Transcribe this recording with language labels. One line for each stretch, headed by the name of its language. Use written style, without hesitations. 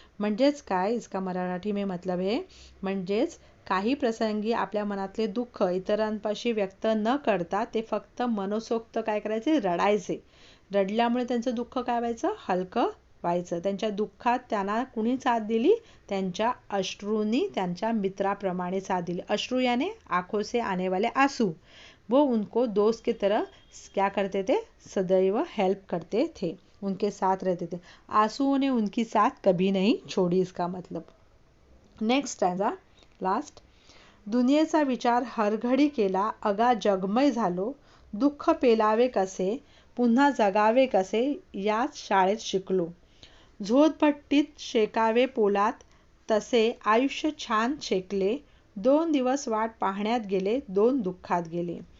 Marathi: म्हणजेच काय, इसका मराठीमध्ये मतलब आहे, म्हणजेच काही प्रसंगी आपल्या मनातले दुःख इतरांपाशी व्यक्त न करता ते फक्त मनसोक्त काय करायचे, रडायचे. रडल्यामुळे त्यांचं दुःख काय व्हायचं, हलकं व्हायचं. त्यांच्या दुःखात त्यांना कुणी साथ दिली, त्यांच्या अश्रूंनी त्यांच्या मित्राप्रमाणे साथ दिली.
Hindi: अश्रू यानी आंखों से आने वाले आंसू. वो उनको दोस्त की तरह क्या करते थे, सदैव हेल्प करते थे, उनके साथ रहते थे. आंसुओं ने उनकी साथ कभी नहीं छोड़ी, इसका मतलब.
English: Next stanza, last.
Marathi: दुनियेचा विचार हरघडी केला, अगा जगमय झालो, दुःख पेलावे कसे, पुन्हा जगावे कसे, याच शाळेत शिकलो. झोतपट्टीत शेकावे पोलात, तसे आयुष्य छान शेकले, 2 दिवस वाट पाहण्यात गेले, 2 दुःखात गेले.